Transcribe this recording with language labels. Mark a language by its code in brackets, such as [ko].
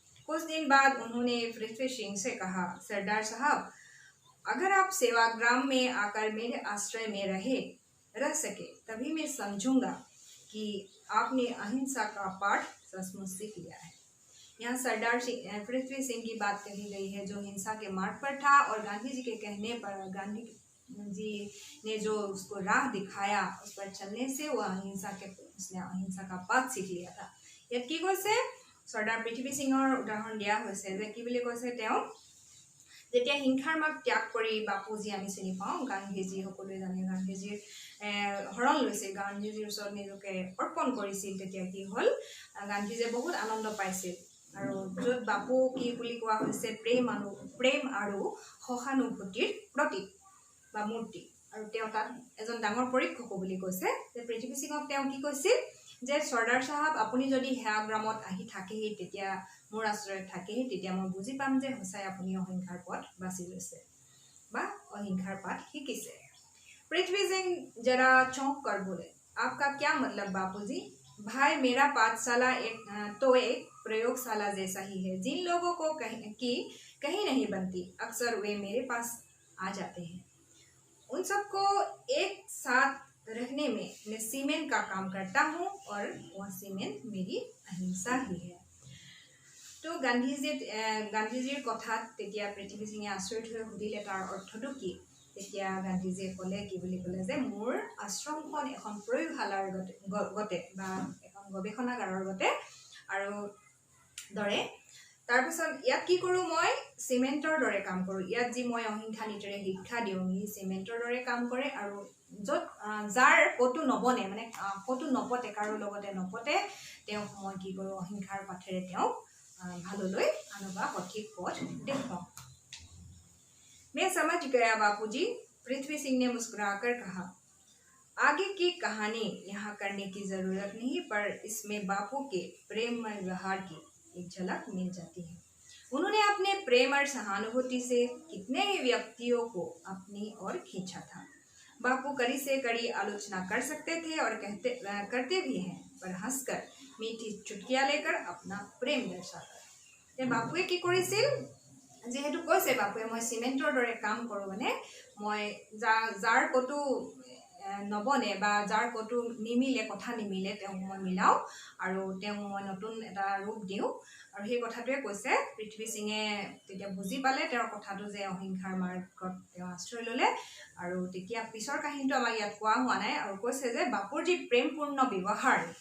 [hi] कुछ दिन बाद उन्होंने पृथ्वी सिंह से कहा, सरदार साहब, अगर आप सेवाग्राम में आकर मेरे आश्रय में रह सके, तभी मैं समझूंगा कि आपने अहिंसा का पाठ सचमुच सीख लिया है। यहाँ सरदार पृथ्वी सिंह की बात कही गई है, जो हिंसा के मार्ग पर था और गांधी जी के कहने पर, गांधी जी ने जो उसको राह दिखाया, उस पर चलने से वो उसने अहिंसा का पाठ सीख लिया था। [as] ইয়াত কি কৈছে, सरदार पृथ्वी सिंहৰ উদাহৰণ দিয়া হৈছে যে কি বুলি কৈছে, তেওঁ যেতিয়া হিংসাৰ মাৰ্গ ত্যাগ কৰি বাপুজি আমি চিনি পাওঁ, গান্ধীজী সকলোৱে জানে, গান্ধীজীৰ হৰণ লৈছিল, গান্ধীজীৰ ওচৰত নিজকে অৰ্পণ কৰিছিল, তেতিয়া কি হ'ল, গান্ধীজীয়ে বহুত আনন্দ পাইছিল। আৰু য'ত বাপু কি বুলি কোৱা হৈছে, প্ৰেম আৰু সহানুভূতিৰ প্ৰতীক বা মূৰ্তি, আৰু তেওঁ তাত এজন ডাঙৰ পৰীক্ষকো বুলি কৈছে। যে পৃথিৱী সিঙক তেওঁ কি কৈছিল যে চৰ্দাৰ চাহাব, আপুনি যদি সেৱাগ্ৰামত আহি থাকেহি, তেতিয়া মোৰ আশ্ৰয়ত থাকেহি, তেতিয়া মই বুজি পাম যে সঁচাই আপুনি অহিংসাৰ পথ বাছি লৈছে বা অহিংসাৰ পাঠ শিকিছে। [hi] पृथ्वी सिंह जरा चौंक कर बोले, आपका क्या मतलब बापूजी? भाई, मेरा पाठशाला एक प्रयोगशाला जैसा ही है। जिन लोगों को कहीं नहीं बनती, अक्सर वे मेरे पास आ जाते हैं। उन सबको एक साथ रखने में मैं सीमेंट का काम करता हूँ, और वह सीमेंट मेरी अहिंसा ही है। [as] तो গান্ধীজীৰ কথাত তেতিয়া পৃথিৱী সিঙে আচৰিত হৈ সুধিলে তাৰ অৰ্থটো কি। তেতিয়া গান্ধীজীয়ে ক'লে, কি বুলি ক'লে, যে মোৰ আশ্ৰমখন এখন প্ৰয়োগশালাৰ গতে বা এখন গৱেষণাগাৰৰ গতে আৰু দৰে। তাৰপিছত ইয়াত কি কৰোঁ, মই চিমেণ্টৰ দৰে কাম কৰোঁ। ইয়াত যি মই অহিংসা নীতিৰে শিক্ষা দিওঁ, সি চিমেণ্টৰ দৰে কাম কৰে, আৰু য'ত যাৰ ক'তো নবনে, মানে ক'তো নপতে, কাৰো লগতে নপতে, তেওঁক মই কি কৰোঁ, অহিংসাৰ পাঠেৰে তেওঁক ভাললৈ আনবা সঠিক পথ দেখুৱাওঁ। [hi] मैं समझ गया बापूजी, पृथ्वी सिंह ने मुस्कुराकर कहा, आगे की कहानी यहाँ करने की जरूरत नहीं, पर इसमें बापू के प्रेममय व्यवहार की एक झलक मिल जाती है। उन्होंने अपने प्रेम और सहानुभूति से कितने ही व्यक्तियों को अपनी ओर खींचा था। बापू कड़ी से कड़ी आलोचना कर सकते थे और करते भी हैं, पर हंसकर मीठी चुटकियाँ लेकर अपना प्रेम दर्शाता। [as] बापुए की কৰিছিল, যিহেতু কৈছে বাপুৱে, মই চিমেণ্টৰ দৰে কাম কৰোঁ, মানে মই যাৰ ক'তো নবনে বা যাৰ কতো নিমিলে কথা নিমিলে তেওঁক মই মিলাও আৰু তেওঁক মই নতুন এটা ৰূপ দিওঁ আৰু সেই কথাটোৱে কৈছে পৃথ্বী সিঙে তেতিয়া বুজি পালে তেওঁৰ কথাটো যে অহিংসাৰ মাৰ্গত তেওঁ আশ্ৰয় ল'লে আৰু তেতিয়া পিছৰ কাহিনীটো আমাক ইয়াত কোৱা হোৱা নাই আৰু কৈছে যে বাপুৰ যি প্ৰেমপূৰ্ণ ব্যৱহাৰ